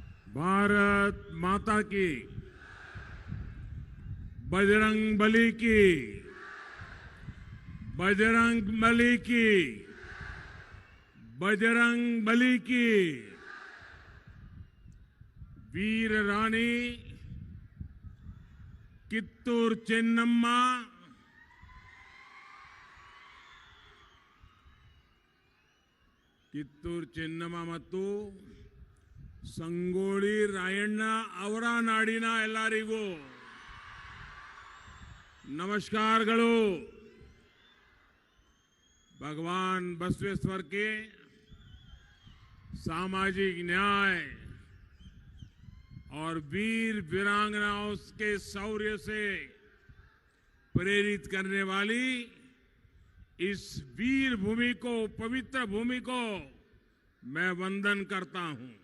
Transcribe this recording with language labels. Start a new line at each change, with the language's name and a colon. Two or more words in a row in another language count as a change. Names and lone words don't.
Hindi: भारत माता की, बजरंग बली की, बजरंग बली की, बजरंग बली की। वीर रानी कित्तूर चेन्नम्मा
Kannada: ಕಿತ್ತೂರು ಚೆನ್ನಮ್ಮ ಮತ್ತು ಸಂಗೊಳ್ಳಿ ರಾಯಣ್ಣ ಅವರ ನಾಡಿನ ಎಲ್ಲರಿಗೂ ನಮಸ್ಕಾರಗಳು।
Hindi: भगवान बसवेश्वर के सामाजिक न्याय और वीर वीरांगनाओं के शौर्य से प्रेरित करने वाली इस वीर भूमि को, पवित्र भूमि को मैं वंदन करता हूं।